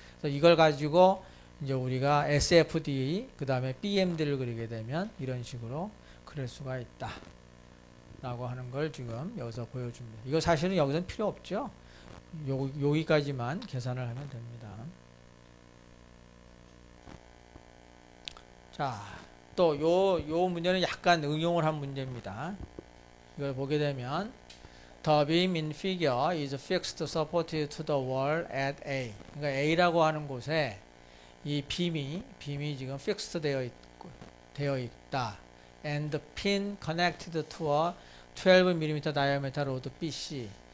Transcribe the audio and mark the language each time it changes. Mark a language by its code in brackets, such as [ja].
[ko] 그래서 이걸 가지고 이제 우리가 SFD 그 다음에 BMD를 그리게 되면 이런 식으로 그릴 수가 있다 라고 하는 걸 지금 여기서 보여줍니다. 이거 사실은 여기서는 필요 없죠. 여기까지만 계산을 하면 됩니다. 자, 또 요 문제는 약간 응용을 한 문제입니다. 이걸 보게 되면 [en] The beam in figure is fixed supported to the wall at A. [ko] 그러니까 A라고 하는 곳에 이 빔이 지금 fixed 되어 있다. [en] And the pin connected to a 12mm diameter rod BC.